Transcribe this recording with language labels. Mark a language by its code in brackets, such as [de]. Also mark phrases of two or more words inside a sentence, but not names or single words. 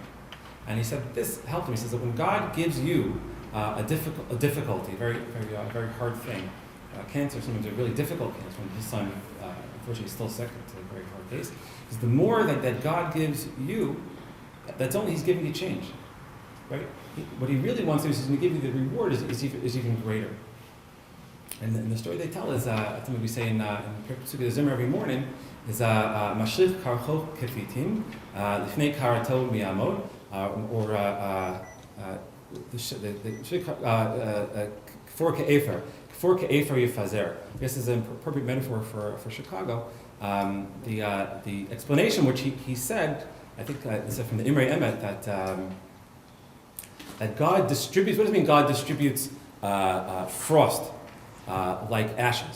[en] And he said this helped him. He says that when God gives you a difficulty, very hard thing, cancer, sometimes a really difficult cancer, when his son, unfortunately, is still sick, it's a very hard case, is the more that God gives you, he's giving you change. Right? What he really wants to do is he's going to give you the reward is even greater. And the story they tell is something we say in Pesukei Zimmer every morning is [he] משליך קרחו כפתים לפני קרתו מי יעמד, [en] or [he] כפור כאפר יפזר. [en] I guess is an appropriate metaphor for Chicago. The explanation which he said, I think is from the Imrei Emet, that God distributes. What does it mean? God distributes frost like ashes.